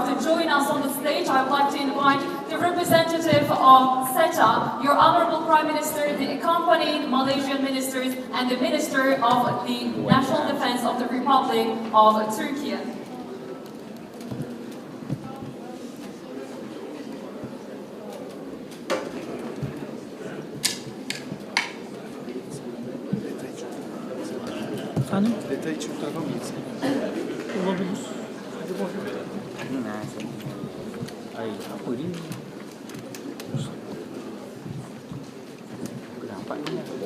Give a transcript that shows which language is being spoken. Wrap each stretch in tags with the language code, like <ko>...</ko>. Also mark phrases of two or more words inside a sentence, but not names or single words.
<en>To join us on the stage, I would like to invite the representative of SETA, your Honorable Prime Minister, the accompanying Malaysian ministers, and the Minister of the National Defense of the Republic of Turkey.</en> <tr>Efendim? Detayı çok tarafa mı gitsin? Olabilir. Hadi bakalım. Ay,</tr> <ms>apa ini? Kenapa ini?</ms>